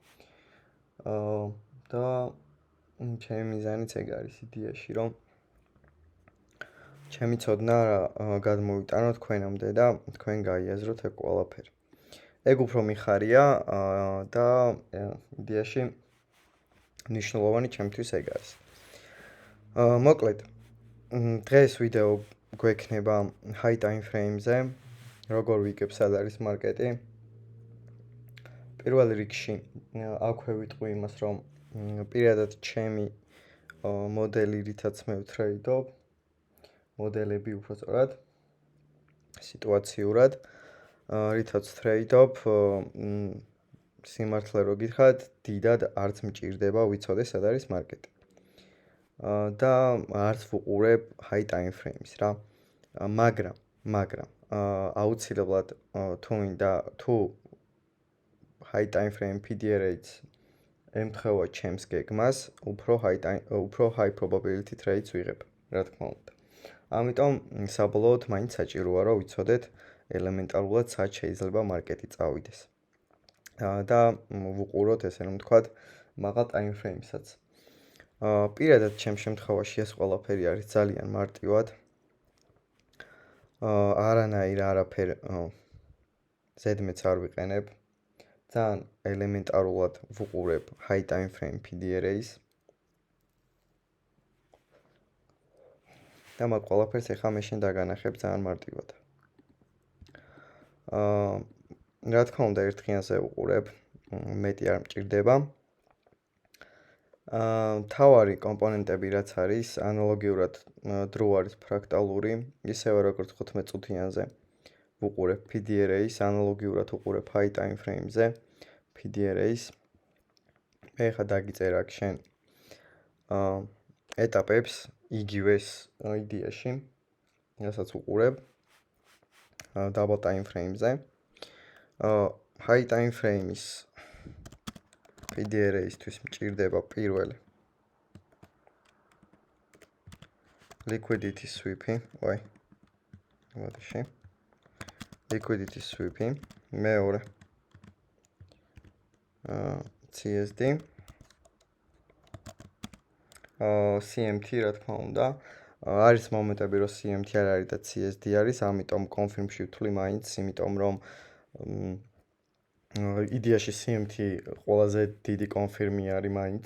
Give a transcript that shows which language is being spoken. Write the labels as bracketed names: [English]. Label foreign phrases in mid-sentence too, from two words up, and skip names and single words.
[Georgian] და ჩემი მიზანიც ეგ არის იდეაში, რომ ჩემი ცოდნა გადმოვიტანო თქვენამდე და თქვენ გაიაზროთ ეგ ყველაფერი. ეგ უფრო მიხარია და იდეაში მნიშვნელოვანი ჩემთვის ეგ არის. მოკლედ, დღეს ვიდეო გვექნება [English] high time frame-ზე, [Georgian] როგორ ვიგებ სად არის მარკეტი. პირველ რიგში აქვე ვიტყვი იმას, რომ პირადად ჩემი მოდელი, რითაც მე ვტრეიდობ, მოდელები უფრო სწორად, სიტუაციურად, რითაც ვტრეიდობ, სიმართლე რო გითხრათ, დიდად არც მჭირდება ვიცოდე სად არის მარკეტი. და არც ვუყურებ [English] high time frames [Georgian] რა. მაგრამ აუცილებლად თუ [English] high time frame PDR-იც [Georgian] ემთხვევა ჩემს გეგმას, უფრო [English] high probability trades [Georgian] ვიღებ, რა თქმა უნდა. ამიტომ საბოლოოდ მაინც საჭიროა რომ ვიცოდეთ ელემენტარულად სად შეიძლება მარკეტი წავიდეს. და ვუყუროთ ესე რომ ვთქვათ, მაღალ [English] time frame-საც. [Georgian] პირადად ჩემ შემთხვევაში ეს ყველაფერი არის ძალიან მარტივად. არაფერ ზედმეტს არ ვიყენებ. ძალიან ელემენტარულად ვუყურებ [English] high time frame PDR-ს. [Georgian] და მაგ ყველაფერს ახლა მე შენ დაგანახებ ძალიან მარტივად. რა თქმა უნდა, ერთ დღიანზე ვუყურებ, მეტი არ მჭირდება. თავარი კომპონენტები რაც არის, ანალოგიურად დრო არის ფრაქტალური, ისევე როგორც 15 წუთიანზე ვუყურებ PDR-ს, ანალოგიურად ვუყურებ [English] high time frame-ზე PDR-ს. [Georgian] მე ხა დაგიწერა აქ შენ ეტაპებს იგივეს იდეაში, რასაც ვუყურებ [English] double time frame-ზე. high time frame-ის PDR-ისთვის [Georgian] მჭირდება პირველი [English] liquidity sweep-ი, liquidity sweep-ი, [Georgian] მეორე [English] CSD, CMT [Georgian] რა თქმა უნდა. არის მომენტები, რომ CMT არ არის და CSD არის, ამიტომ confirm-ში ვთვლი მაინც, იმიტომ რომ იდეაში CMT ყველაზე დიდი confirm-ი არის მაინც.